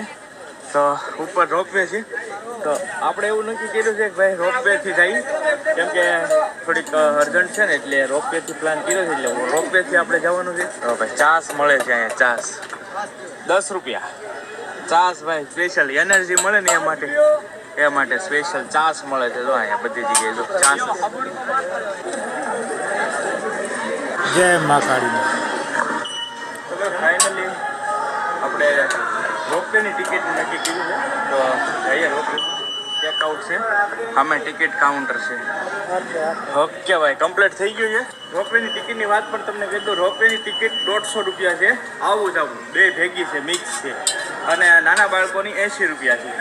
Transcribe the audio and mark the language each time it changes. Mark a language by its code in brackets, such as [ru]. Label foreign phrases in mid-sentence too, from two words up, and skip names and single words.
[gu] તો ઉપર રોપવે છે, તો આપણે એવું નક્કી કર્યું છે કે ભાઈ રોપવેથી જઈએ, કેમ કે થોડીક અર્જન્ટ છે ને એટલે રોપવેથી પ્લાન કર્યો છે, એટલે રોપવેથી આપણે જવાનું છે। તો ભાઈ ચાસ મળે છે અહીંયા, ચાસ 10 રૂપિયા ચાસ ભાઈ સ્પેશિયલ એનર્જી મળે ને એ માટે સ્પેશિયલ ચાસ મળે છે। જો અહીંયા બધી જગ્યાએ જો ચાસ। [hi] जय माँ काली माँ। [gu] તો ફાઇનલી આપણે રોપવેની ટિકિટ નક્કી કર્યું છે, તો જઈએ રોપવે। ચેકઆઉટ છે, સામે ટિકિટ કાઉન્ટર છે। ઓકે ભાઈ કમ્પ્લીટ થઈ ગયું છે। રોપવેની ટિકિટની વાત પણ તમને કહી દઉં, રોપવેની ટિકિટ 150 રૂપિયા છે, આવું જવું બે ભેગી છે, મિક્સ છે, અને નાના બાળકોની 80 રૂપિયા છે।